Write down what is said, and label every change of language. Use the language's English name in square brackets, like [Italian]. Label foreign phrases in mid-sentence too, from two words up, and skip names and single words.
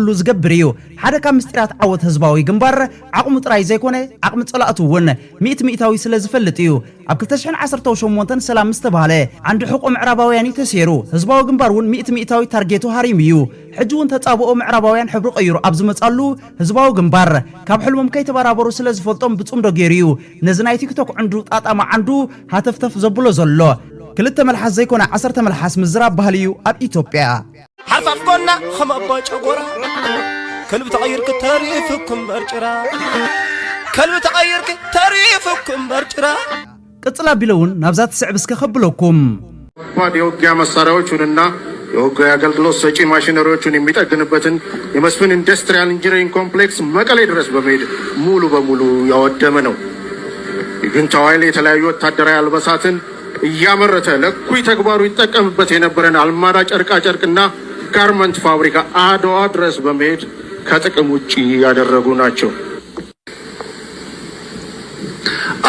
[Tigrinya] ዝገብር እዩ። ሓደ ካብ ምስጢራት ዓወት ህዝባዊ ግንባር ዓቕሙ ጥራይ ዘይኮነ ዓቕሚ ጸላእቱ እውን ሚእታዊ ስለ ዝፈልጥ እዩ። ኣብ 2018 ሰላም ዝተባሃለ ዓንዲ ሕቆ ምዕራባውያን ተሰይሩ ህዝባዊ ግንባር እውን ሚእታዊ ታርጌቱ ሃሪም እዩ። ሕጂ እውን ተጻብኦ ምዕራባውያን ሕብሩ ቀይሩ ኣብ ዝመጻሉ ህዝባዊ ግንባር ካብ ሕልሞም ከይተባራበሩ ስለ ዝፈልጦም ብጹም ደገይሩ እዩ። ነዚ ናይ ቲክቶክ ዕንዱ ጣጣማ ዓንዱ ሃተፍተፍ ዘብሎ ዘሎ ክልተ መልሓስ ዘይኮነ 10 መልሓስ ምዝራብ ባህል እዩ ኣብ ኢትዮጵያ። ሓርፋፍኮና ከም ኣባ ጨጎራ ከልቢ ተቐይርክ ተሪፍኩም በርጭራ ከልቢ ተቐይርክ ተሪፍኩም በርጭራ ቅጽላ ቢለውን ናብዛ ትስዕብ እስከ ከብለኩም [Amharic] የውጊያ መሳሪያዎቹንና የውጊያ አገልግሎት ሰጪ ማሽነሪዎቹን የሚጠግንበትን የመስፍን ኢንዱስትሪያል ኢንጂነሪንግ ኮምፕሌክስ መቀሌ ድረስ በመሄድ ሙሉ በሙሉ ያወደመ ነው። የጁንታው ኃይል የተለያዩ ወታደራዊ አልባሳትን እያመረተ ለኩይ ተግባሩ ይጠቀምበት የነበረን አልማዳ ጨርቃ ጨርቅና ጋርመንት ፋብሪካ አድዋ ድረስ በመሄድ ከጥቅም ውጪ ያደረጉ ናቸው።